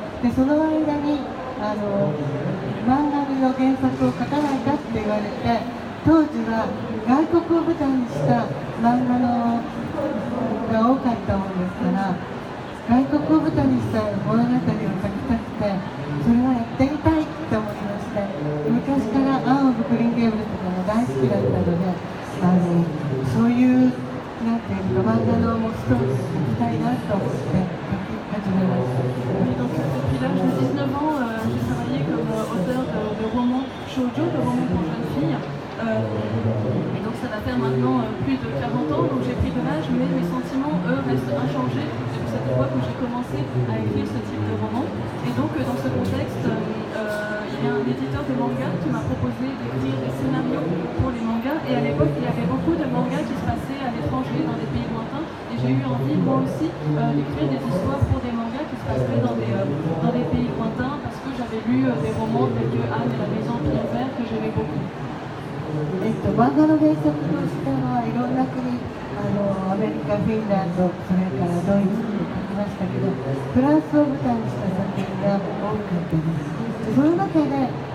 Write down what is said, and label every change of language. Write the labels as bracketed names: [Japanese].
[Japanese] でその間に漫画の原作を書かないかって言われて、当時は外国を舞台にした漫画が多かったものですから、外国を舞台にした物語を書きたくて、それはやってみたいって思いまして、昔からアン・オブ・グリーン・ゲーブルとかも大好きだったので、そういうなんていうか漫画のもうストーリーを書きたいなと思って書き始めました。 [French] Et donc depuis l'âge de 19 ans, j'ai travaillé comme auteur de romans shoujo, de romans pour jeunes filles. Et donc ça va faire maintenant plus de 40 ans, donc j'ai pris de l'âge, mais mes sentiments, eux, restent inchangés depuis cette époque où j'ai commencé à écrire ce type de roman. Et donc dans ce contexte, il y a un éditeur de manga qui m'a proposé d'écrire des scénarios pour les mangas. Et à l'époque, il y avait beaucoup de mangas qui se passaient à l'étranger, dans des pays lointains. Et j'ai eu envie, moi aussi, d'écrire des histoires pour des mangas qui se passeraient dans des pays lointains, parce que j'avais lu des romans tels que Anne et la maison en pierre vert que j'aimais beaucoup. [Japanese] 漫画の原作としてはいろんな国、アメリカ、フィンランド、それからドイツと書きましたけど、フランスを舞台にした作品が多かったです。その中で